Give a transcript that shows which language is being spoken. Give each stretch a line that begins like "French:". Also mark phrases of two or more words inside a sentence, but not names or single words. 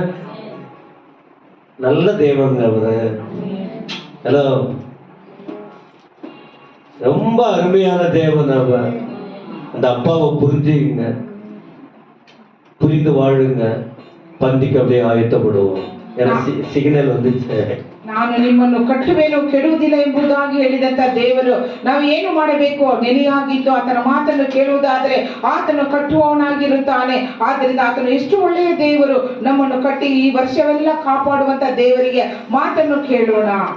Tamil: நல்ல தேவன் அவரு. ஹலோ, ரொம்ப அருமையான தேவன் அவர். அந்த அப்பாவை புரிஞ்சுங்க, புரிந்து வாழுங்க, பந்திக்கு அப்படியே ಆಯತ್ತப்படுவோம். எனக்கு ಸಿಗ್ನಲ್ வந்துச்சு.
Kannada: ನಾನು ನಿಮ್ಮನ್ನು ಕಟ್ಟುವೆನು ಕೆಡುವುದಿಲ್ಲ ಎಂಬುದಾಗಿ ಹೇಳಿದಂತ ದೇವರು ನಾವು ಏನು ಮಾಡಬೇಕು? ನೆಲೆಯಾಗಿದ್ದು ಆತನ ಮಾತನ್ನು ಕೇಳುವುದಾದರೆ ಆತನು ಕಟ್ಟುವವನಾಗಿರುತ್ತಾನೆ. ಆದ್ದರಿಂದ ಆತನು ಎಷ್ಟು ಒಳ್ಳೆಯ ದೇವರು, ನಮ್ಮನ್ನು ಕಟ್ಟಿ ಈ ವರ್ಷವೆಲ್ಲ ಕಾಪಾಡುವಂತ ದೇವರಿಗೆ ಮಾತನ್ನು ಕೇಳೋಣ.